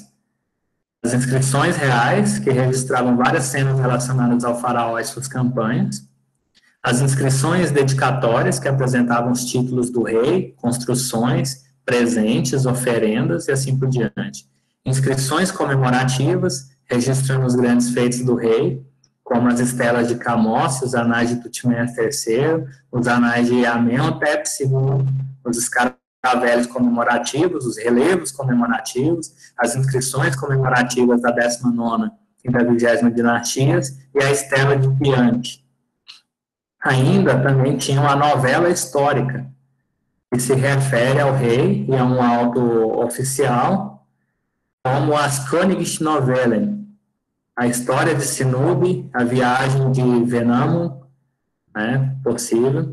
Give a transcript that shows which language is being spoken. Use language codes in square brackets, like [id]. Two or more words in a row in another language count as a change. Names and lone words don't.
[pt] As inscrições reais, que registravam várias cenas relacionadas ao faraó e suas campanhas. As inscrições dedicatórias, que apresentavam os títulos do rei, construções, presentes, oferendas e assim por diante. Inscrições comemorativas, registrando os grandes feitos do rei, como as estelas de Camós, os anais de Tutmés III, os anais de Amenhotep II, os escaravelhos comemorativos, os relevos comemorativos, as inscrições comemorativas da 19ª e da 20ª dinastias e a estela de Pianque. Ainda também tinha uma novela histórica, que se refere ao rei e a um auto oficial, como as Crônicas Novellen, a história de Sinub, a viagem de Venamun, né, possível.